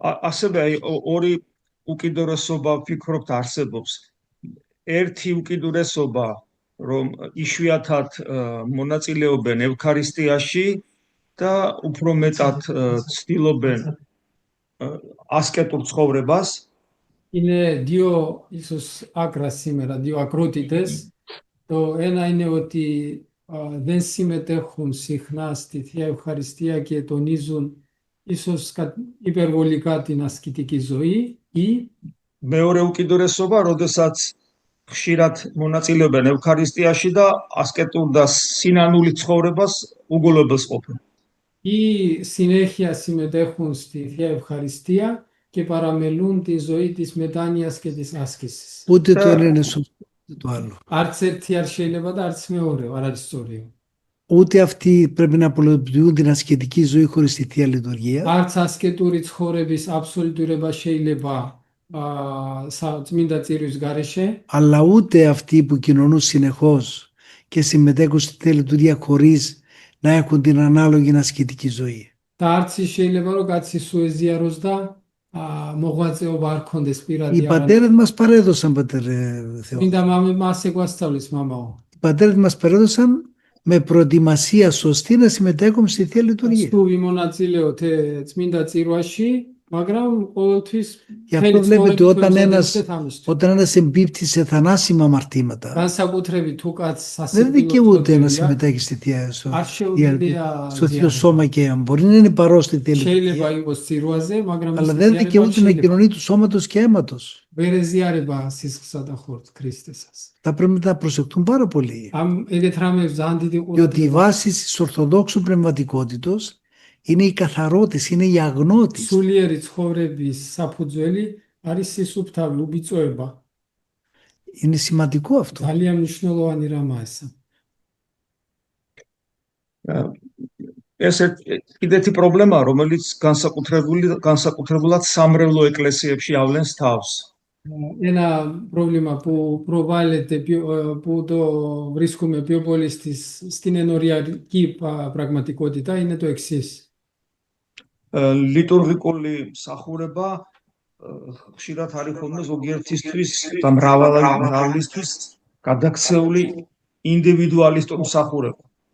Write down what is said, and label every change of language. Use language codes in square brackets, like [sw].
[ka] ასევე ორი უკიდურესობა ვფიქრობთ არსებობს. ერთი უკიდურესობა, რომ იშვიათად მონაწილეობენ ევქარისტიაში და უფრო მეტად ცდილობენ ასკეტურ ცხოვრებას. [el] Είναι δύο ίσως άκρα σήμερα, δύο ακρότητες. Το ένα είναι ότι δεν συμμετέχουν συχνά στη Θεία Ευχαριστία και τονίζουν ίσως υπερβολικά την ασκητική ζωή ή [ka] მეორე უკიდურესობა, როდესაც ხშირად მონაწილეობენ ევქარისტიაში და ასკეტურ და სინანული ცხოვრებას უგულებელს ყოფენ. [el] ή συνέχεια συμμετέχουν στη Θεία Ευχαριστία και παραμελούν τη ζωή της μετάνοιας και της άσκησης. Ούτε το ένα είναι σωστό, ούτε το άλλο. [ka] Arts ერთი არ შეიძლება და arts მეორე, არ არის სწორია. [el] Ούτε αυτοί πρέπει να απολυτοποιούν την ασκητική ζωή χωρίς τη Θεία Λειτουργία. [ka] Arts ασκეტური ცხოვრების აბსოლუტურება შეიძლება წმინდა წირვის გარეშე. [el] Αλλά ούτε αυτοί που κοινωνούν συνεχώς και συμμετέχουν στη Θεία Λειτουργία χωρίς να έχουν την ανάλογη ασκητική ζωή. [ka] და arts შეიძლება რომ კაცი სუეზიაროს და მოღვაწეობა არ ქონდეს პირადი. [el] Οι πατέρες μας παρέδωσαν, πατέρ Θεό. [ka] წმინდა მამებმა ასე გვასწავლეს მამაო. [el] Οι πατέρες μας παρέδωσαν με προετοιμασία σωστή να συμμετέχουν στη Θεία Λειτουργία. [ka] თუ ვიმონაწილეოთ წმინდა წირვაში, მაგრამ ყოველთვის [el] Γι' αυτό βλέπετε όταν ένας εμπίπτει σε θανάσιμα αμαρτήματα, [ka] განსაკუთრებით თუ კაცს [el] δεν δικαιούται να συμμετέχει στη Θεία στο Θείο Σώμα και αίμα. Μπορεί να είναι παρόν στη Θεία Λειτουργία, [ka] შეიძლება იყოს წირვაზე, მაგრამ [el] αλλά δεν δικαιούται να κοινωνεί του σώματος και αίματος. [ka] ვერ ეზიარება სისხლსა და ხორცს Ქრისტესას. [el] Θα πρέπει να προσεχτούν πάρα πολύ. [ka] ამ ეგეთ რამებს ძალიან დიდი [el] Διότι η βάση της Ορθοδόξου πνευματικότητος είναι η καθαρότης, είναι η αγνότης. [ka] სულიერი ცხოვრების საფუძველი არის სისუფთავი, უბიწოება. [el] Είναι σημαντικό αυτό. [ka] ძალიან მნიშვნელოვანი რამაა ეს. ეს კიდეთი პრობლემაა, რომელიც განსაკუთრებულად სამრევლო ეკლესიებში ავლენს თავს. [el] Ένα πρόβλημα που προβάλλεται, που το βρίσκουμε πιο πολύ στην ενοριακή πραγματικότητα είναι το εξής. [ka] ლიტურგიკული მსახურება ხშირად არის ხოლმე ზოგიერთისთვის და მრავლისთვის გადაქცეული ინდივიდუალისტური მსახურება.